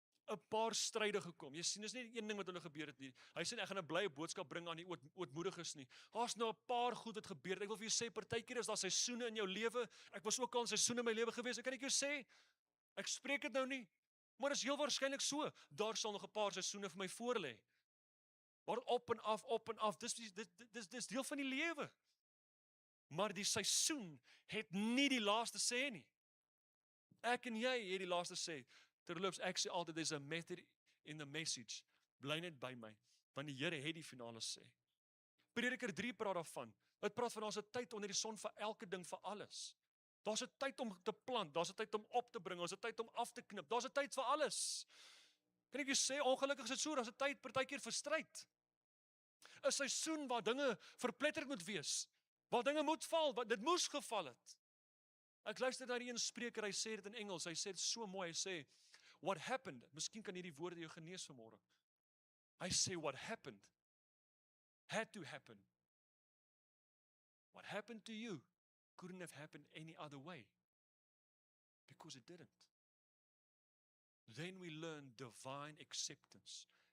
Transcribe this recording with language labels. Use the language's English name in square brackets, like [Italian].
[Afrikaans] 'n paar stryde gekom. Jy sien, dis nie een ding wat hulle gebeur het nie. Hy sê ek gaan 'n blye boodskap bring aan die ootmoediges nie. Daar's nou 'n paar goed wat gebeur het. Ek wil vir jou sê, partykeer is daar seisoene in jou lewe. Ek was ook al in seisoene in my lewe gewees. Ek kan jou sê, ek spreek dit nou nie, maar is heel waarskynlik so. Daar sal nog 'n paar seisoene vir my voorlê. waar op en af, dis deel van die lewe. Maar die seisoen het nie die laaste sê nie. Ek en jy het die laaste sê. Terloops, ek sê altyd, [English] there's a method in the message. [Afrikaans] Bly net by my, want die Here het die finale sê. Prediker 3 praat daarvan. Dit praat van ons 'n tyd onder die son vir elke ding, vir alles. Daar's 'n tyd om te plant, daar's 'n tyd om op te bring, daar's 'n tyd om af te knip, daar's 'n tyd vir alles. Kan ek jou sê, ongelukkig is dit so, daar's 'n tyd partykeer vir stryd. 'n Seisoen waar dinge verpletterd moet wees, waar dinge moet val, wat dit moes geval het. Ek luister na die een spreker, hy sê dit in Engels, hy sê dit so mooi, hy sê, [English] what happened, [Afrikaans] miskien kan hierdie woorde jou genees vanmôre. [English] Hy sê, what happened, had to happen. What happened to you couldn't have happened any other way, because it didn't. Then we learn divine acceptance.